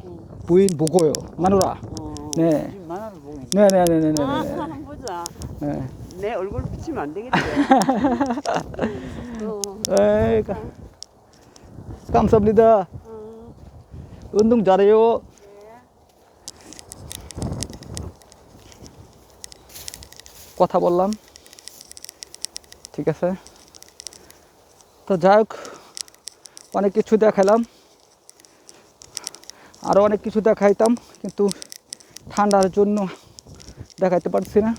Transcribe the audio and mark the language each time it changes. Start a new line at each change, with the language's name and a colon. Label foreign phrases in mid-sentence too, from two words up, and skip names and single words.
Korean: 부인 보고요. 마누라. 네. 지금 만화를 보고 있네. 네네네네네. 한번 보자. 네. 내 얼굴 비치면 안 되겠지. 에이, 감사합니다. 운동 잘해요.
Bangla: কথা বললাম, ঠিক আছে। তো যাই হোক, অনেক কিছু দেখালাম, আরও অনেক কিছু দেখাইতাম, কিন্তু ঠান্ডার জন্য দেখাইতে পারছি না।